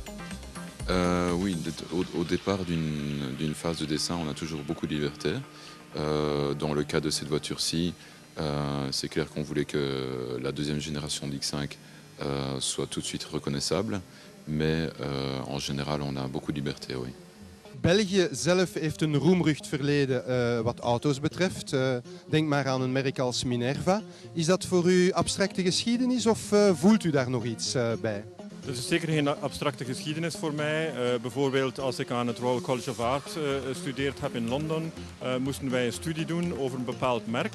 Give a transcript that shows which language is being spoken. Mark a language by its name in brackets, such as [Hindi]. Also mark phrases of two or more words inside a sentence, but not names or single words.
[French] Oui, au départ d'une phase de dessin, on a toujours beaucoup de liberté. Dans le cas de cette voiture-ci, c'est clair qu'on voulait que la deuxième génération d'X5 soit tout de suite reconnaissable, mais en général, on a beaucoup de liberté, oui. [Dutch] België zelf heeft een roemrucht verleden wat auto's betreft. Denk maar aan een merk als Minerva. Is dat voor u abstracte geschiedenis of voelt u daar nog iets bij? Het is zeker geen abstracte geschiedenis voor mij. Bijvoorbeeld als ik aan het Royal College of Art gestudeerd heb in Londen, moesten wij een studie doen over een bepaald merk.